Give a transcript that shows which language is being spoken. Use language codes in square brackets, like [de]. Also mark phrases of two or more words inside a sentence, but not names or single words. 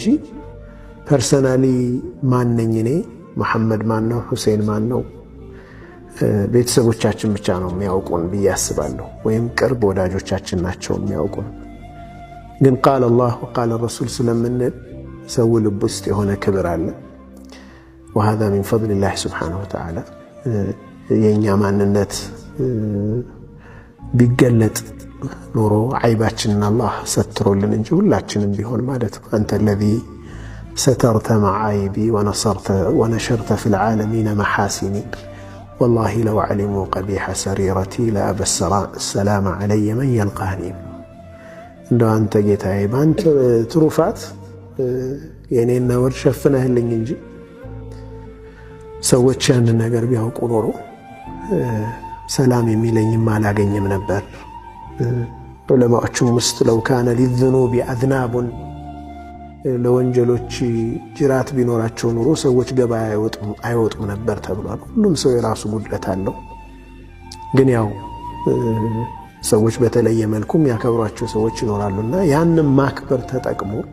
[am] ፐርሰናሊ ማንነኝ እኔ መሐመድ ማን ነው ሁሴን ማን ነው ቤተሰቦቻችን ብቻ ነው የሚያውቁን ብዬ አስባለሁ ወይም ቅርብ ወዳጆቻችን ናቸው የሚያውቁን ግን [ar] قال الله وقال الرسول [am] ስለምንል ሰው ልብ ውስጥ የሆነ ክብር አለ [ar] وهذا من فضل الله سبحانه وتعالى [am] የኛ ማንነት ቢገለጥ ኑሮ አይባችንን አላህ ሰትሮልን እንጂ ሁላችንም ቢሆን ማለት ነው አንተ [ar] الذي سترت معايبي ونشرت في العالمين محاسني والله لو علموا قبيح سريرتي لأبى السلام علي من يلقاني [am] እንደው አንተ ጌታዬ ባንተ ትሩፋት የኔን ነውር ሸፍነህልኝ እንጂ ሰዎች ያንን ነገር ቢያውቁ ኖሮ ሰላም የሚለኝም አላገኘም ነበር ዑለማዎቹም ውስጥ [ar] لو كان للذنوب أذناب [am] ለወንጀሎች ጅራት ቢኖራቸው ኖሮ ሰዎች ገበያ አይወጡም ነበር ተብሏል ሁሉም ሰው የራሱ ጉድለት አለው ግን ያው ሰዎች በተለየ መልኩም ያከብሯቸው ሰዎች ይኖራሉና ያንን ማክበር ተጠቅሞ